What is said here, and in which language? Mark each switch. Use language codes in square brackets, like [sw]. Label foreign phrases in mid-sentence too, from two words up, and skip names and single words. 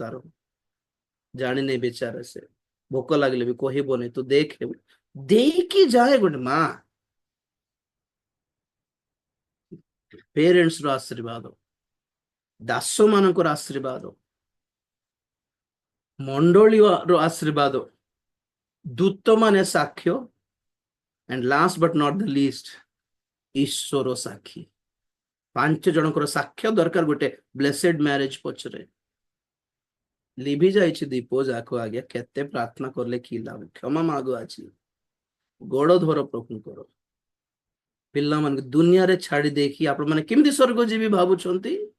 [or] ତାର ଜାଣିନି ବିଚାର, ସେ ଭୋକ ଲାଗିଲେ ବି କହିବନି, ତୁ ଦେଖ ଦେଇକି ଯାଏ ଗୋଟେ ମା। ପେରେଣ୍ଟସ ର ଆଶୀର୍ବାଦ, ଦାସ ମାନଙ୍କର ଆଶୀର୍ବାଦ, ମଣ୍ଡଳୀର ଆଶୀର୍ବାଦ, ଦୂତ ମାନେ ସାକ୍ଷ୍ୟ, [en] and last but not the least, [or] ଈଶ୍ୱର ସାକ୍ଷୀ। 5 ଜଣଙ୍କର ସାକ୍ଷ୍ୟ ଦରକାର ଗୋଟେ [en] blessed marriage [or] ପଛରେ। ଲିଭି ଯାଇଛି ଦୀପ ଯାକ ଆଜ୍ଞା, କେତେ ପ୍ରାର୍ଥନା କଲେ କି ଲାଭ? କ୍ଷମା ମାଗ ଆଜି, ଗୋଡ ଧର ପ୍ରଭୁଙ୍କର। ପିଲାମାନଙ୍କୁ ଦୁନିଆରେ ଛାଡି ଦେଇକି ଆପଣ ମାନେ କେମିତି ସ୍ୱର୍ଗ ଯିବି ଭାବୁଛନ୍ତି?